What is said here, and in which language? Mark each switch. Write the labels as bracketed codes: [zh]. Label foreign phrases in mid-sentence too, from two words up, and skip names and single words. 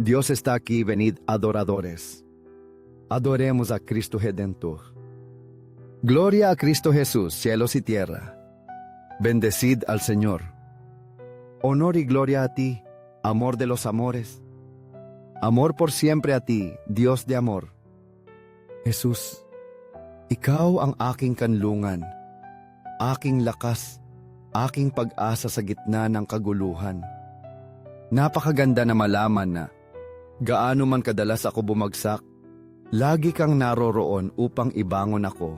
[es] Dios está aquí, venid adoradores. Adoremos a Cristo Redentor. Gloria a Cristo Jesús, cielos y tierra. Bendecid al Señor. Honor y gloria a ti, amor de los amores. Amor por siempre a ti, Diyos de amor. [tl] Jesus, ikaw ang aking kanlungan, aking lakas, aking pag-asa sa gitna ng kaguluhan. Napakaganda na malaman na gaano man kadalas ako bumagsak, lagi kang naroroon upang ibangon ako.